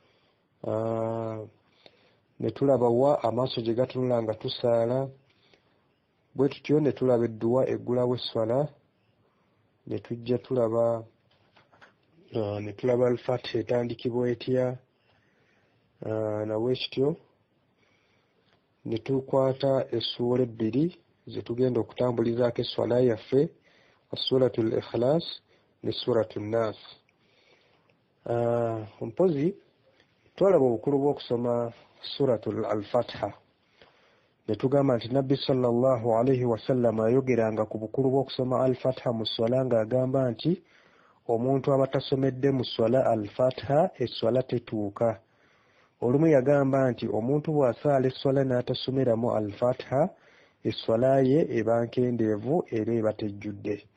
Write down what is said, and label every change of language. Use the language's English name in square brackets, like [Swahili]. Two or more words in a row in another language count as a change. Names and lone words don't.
[Ganda] ne tulaba wa amaaso gye gatunula nga tusaala, bwe tutyo ne tulaba edduwa eggulawo esswala, ne tujja tulaba al-Fatiha etandikibwa etya, nawekityo ne tukwata essuula ebbiri ze tugenda okutambulizaako esswala yaffe, Suratul Ikhlas ne Suratul Nas. Mpozi twalaba obukulu bw'okusoma Suratul al-Fatiha, ne tugamba nti Nabbi [Arabic] صلى الله عليه وسلم [Ganda] ayogeranga ku bukulu bw'okusoma al-Fatiha mu swala ng'agamba nti omuntu abatasomedde mu swala al-Fatiha esswala tetuuka. Olumu yagamba nti omuntu bw'asaala esswala n'atasomeramu al-Fatiha esswala ye eba nkendeevu era eba tejjudde.